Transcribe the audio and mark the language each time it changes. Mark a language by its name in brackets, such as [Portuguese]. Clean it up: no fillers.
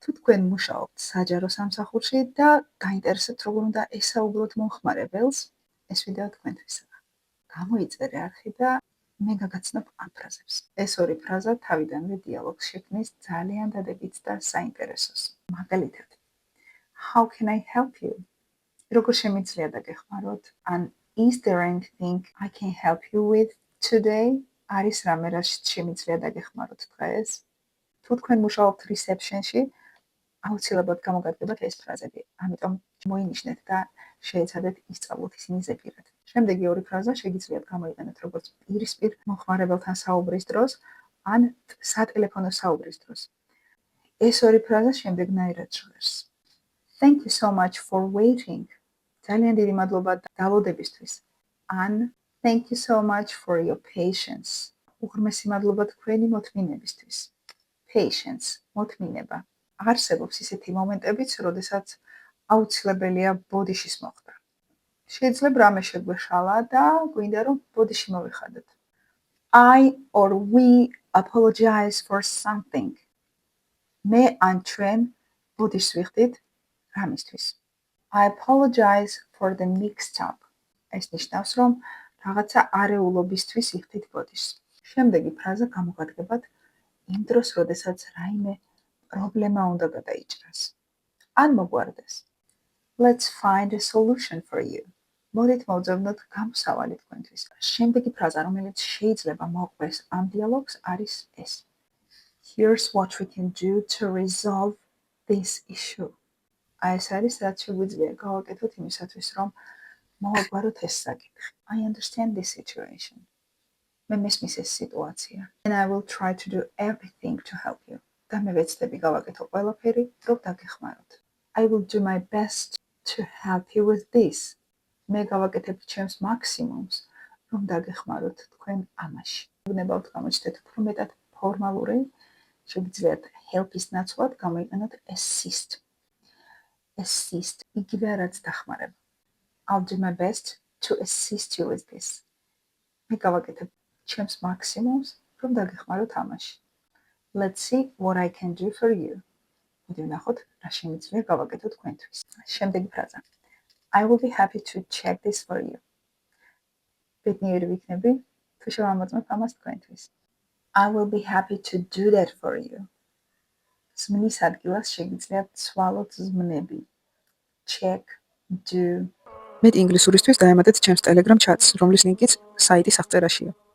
[Georgian] თუ თქვენ მუშაობთ საჯარო სამსახურში და გაინტერესებთ როგორ უნდა ესაუბროთ მომხმარებელს, ეს ვიდეო თქვენთვისაა. გამოიწერე არხი და მე გაგაცნობ ამ ფრაზებს. ეს ორი ფრაზა თავიდანვე დიალოგს შექმნის ძალიან დადებითს და საინტერესოს. მაგალითად, [English] How can I help you? [Georgian] როგორ შემიძლია დაგეხმაროთ? ან [English] Is there anything I can help you with today? [Georgian] არის რამე რაც შემიძლია დაგეხმაროთ დღეს? თუ თქვენ მუშაობთ reception-ში, აუცილებლად გამოგადგებათ ეს ფრაზები. ამიტომ მოინიშნეთ და შეეცადეთ ისწავლოთ ისინი ზეპირად. შემდეგი ორი ფრაზა შეგიძლიათ გამოიყენოთ როგორც პირისპირ მომხმარებელთან საუბრის დროს, ან სატელეფონო საუბრის დროს. ეს ორი ფრაზა შემდეგნაირად ჟღერს. [English] Thank you so much for waiting. [Georgian] ძალიან დიდი მადლობა დალოდებისთვის. ან [English] Thank you so much for your patience. [Georgian] უღრმესი მადლობა თქვენი მოთმინებისთვის. Patience, მოთმინება. არსებობს ისეთი მომენტებიც, როდესაც აუცილებელია ბოდიშის მოხდა. შეიძლება რამე შეგვეშალა და გვინდა რომ ბოდიში მოვიხადოთ. [English] I or we apologize for something. [Georgian] მე ან ჩვენ ბოდიშს ვიხდით რამისთვის. [English] I apologize for the mix-up. [Georgian] ეს ნიშნავს, რომ რაღაცა არეულობისთვის იხდით ბოდიშს. შემდეგი ფრაზა გამოგადგებათ იმ დროს, როდესაც რაიმე პრობლემა უნდა გადაიჭრას. ან მოგვარდეს. [English] Let's find a solution for you. [Georgian] მოდით მოვძებნოთ გამოსავალი თქვენთვის. შემდეგი ფრაზა, რომელიც შეიძლება მოყვეს ამ დიალოგს, არის ეს. [English] Here's what we can do to resolve this issue. [Georgian] ეს არის, რაც შეგვიძლია გავაკეთოთ იმისათვის, რომ მოვაგვაროთ ეს საკითხი. [English] I understand this situation. [Georgian] მე მესმის ეს სიტუაცია. [English] And I will try to do everything to help you. [Georgian] და მე ვეცდები გავაკეთო ყველაფერი, რომ დაგეხმაროთ. [English] I will do my best to help you with this. [Georgian] მე გავაკეთებ ჩემს მაქსიმუმს, რომ დაგეხმაროთ თქვენ ამაში. გნებავთ გამოჩნდეთ უფრო მეტად ფორმალური, შეგიძლიათ help-ის ნაცვლად გამოიყენოთ assist. Assist, იგივე რაც დახმარება. [English] I'll do my best to assist you with this. [Georgian] მე გავაკეთებ ჩემს მაქსიმუმს, რომ დაგეხმაროთ ამაში. [English] Let's see what I can do for you. [Georgian] მოდი ვნახოთ, რა შემიძლია გავაკეთო თქვენთვის. შემდეგი ფრაზა. [English] I will be happy to check this for you. [Georgian] ბედნიერი ვიქნები, თუ შევამოწმებ ამას თქვენთვის. [English] I will be happy to do that for you. [Georgian] ზმნის ადგილას შეგიძლიათ სვალოთ ზმნები. Check, do. მეტ ინგლისურისთვის დაემატეთ ჩემს Telegram chats, რომლის ლინკიც საიტის აღწერაშია.